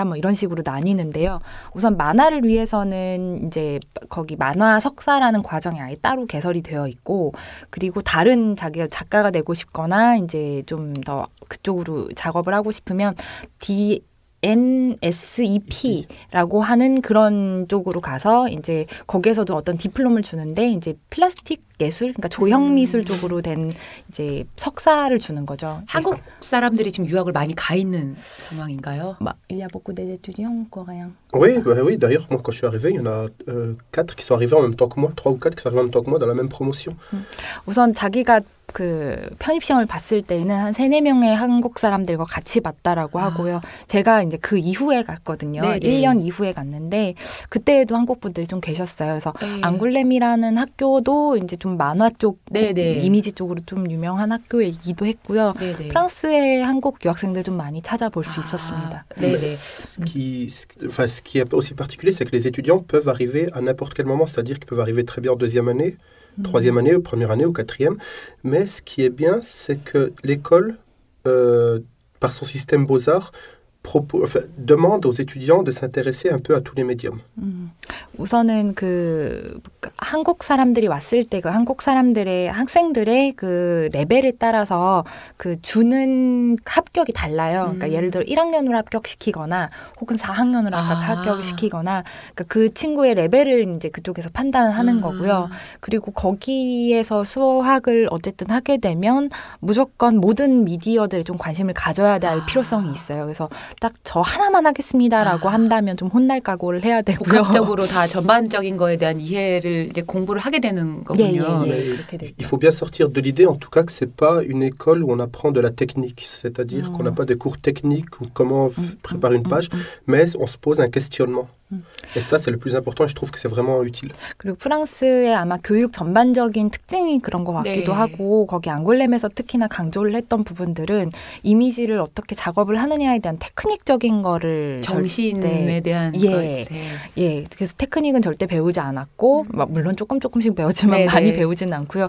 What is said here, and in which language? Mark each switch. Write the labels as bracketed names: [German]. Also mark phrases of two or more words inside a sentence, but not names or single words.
[Korean] 이런 식으로 나뉘는데요. 우선 만화를 위해서는 이제 거기 만화 석사라는 과정이 아예 따로 개설이 되어 있고, 그리고 다른 자기가 작가가 되고 싶거나 이제 좀 더 그쪽으로 작업을 하고 싶으면 NSEP라고 하는 그런 쪽으로 가서 이제 거기에서도 어떤 디플롬을 주는데 이제 플라스틱 예술, 그러니까 조형 미술 쪽으로 된 이제 석사를 주는 거죠. 한국 사람들이 지금 유학을 많이 가 있는 상황인가요? [French] Il y a beaucoup d'étudiants coréens. Oui, d'ailleurs, moi quand je suis arrivé, il y en a 4 qui sont arrivés en même temps que moi, 3 ou 4 qui sont arrivés en même temps que moi dans la même promotion. [Korean] 우선 자기가 그 편입시험을 봤을 때는 한 3-4명의 한국 사람들과 같이 봤다라고 하고요. 제가 이제 그 이후에 갔거든요. 네네. 1년 이후에 갔는데 그때에도 한국 분들이 좀 계셨어요. 그래서 앙굴렘이라는 학교도 이제 좀 만화 쪽, 이미지 쪽으로 좀 유명한 학교이기도 했고요. 네네. 프랑스의 한국 유학생들 좀 많이 찾아볼 수 있었습니다. 네네. [French] Ce qui est aussi particulier, c'est que les étudiants peuvent arriver à n'importe quel moment, c'est-à-dire qu'ils peuvent arriver très bien en 2e année, 3e année, première année ou 4e. Mais ce qui est bien, c'est que l'école, par son système Beaux-Arts, demande aux étudiants de s'intéresser un peu à tous les médiums. [Korean] 우선은 그 한국 사람들이 왔을 때 그 한국 사람들의 학생들의 그 레벨에 따라서 그 주는 합격이 달라요. 그러니까 예를 들어 1학년으로 합격시키거나 혹은 4학년으로 합격시키거나 그러니까 그 친구의 레벨을 이제 그쪽에서 판단하는 거고요. 그리고 거기에서 수학을 어쨌든 하게 되면 무조건 모든 미디어들에 좀 관심을 가져야 될 필요성이 있어요. 그래서 딱 저 하나만 하겠습니다라고 한다면 좀 혼날 각오를 해야 되고요. 복합적으로 다 전반적인 거에 대한 이해를 이제 공부를 하게 되는 거군요. [French] Il faut bien sortir de l'idée, en tout cas, que c'est pas une école où on apprend de la technique, c'est-à-dire qu'on n'a pas de cours techniques ou comment préparer une page, mais on se pose un questionnement. Et ça, c'est le plus important et je trouve que c'est vraiment utile. [Korean] 그리고 프랑스의 아마 교육 전반적인 특징이 그런 것 같기도 하고 거기 앙골렘에서 특히나 강조를 했던 부분들은 이미지를 어떻게 작업을 하느냐에 대한 테크닉적인 거를 정신에 대한 그래서 테크닉은 절대 배우지 않았고 물론 조금씩 배웠지만 많이 배우지는 않고요.